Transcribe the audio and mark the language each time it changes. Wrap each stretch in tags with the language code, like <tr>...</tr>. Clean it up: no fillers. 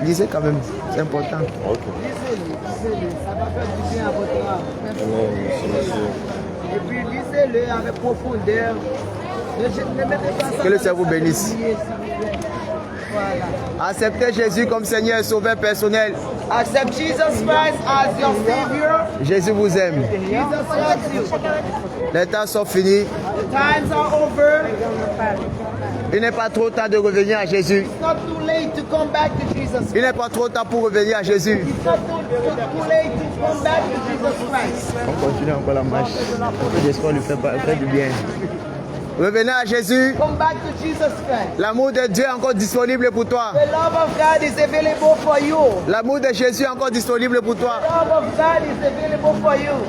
<fr>Lisez quand même, c'est important. Lisez-le, ça va faire du bien à votre âme. Et puis lisez-le avec profondeur. Ne mettez pas ça. Que le Seigneur vous bénisse. Voilà. Acceptez Jésus comme Seigneur et Sauveur personnel.</fr> <en>Accept Jesus Christ as your Savior.</en> <fr>Jésus vous aime.</fr> <en>Jesus loves you.</en> <fr>Les temps sont finis.</fr> <en>The times are over.</en> <fr>Il n'est pas trop tard de revenir à Jésus.</fr> <en>It's not too late to come back to Jesus.</en> <fr>Il n'est pas trop tard pour revenir à Jésus.</fr> <en>It's not too late to come back to Jesus Christ.</en> <fr>On continue encore la marche. Un peu d'espoir lui fait du bien. Revenez à Jésus.</fr> <en>Come back to Jesus Christ.</en> <fr>L'amour de Dieu est encore disponible pour toi.</fr> <en>The love of God is available for you.</en> <fr>L'amour de Jésus est encore disponible pour toi.</fr> <en>The love of God is available for you.</en>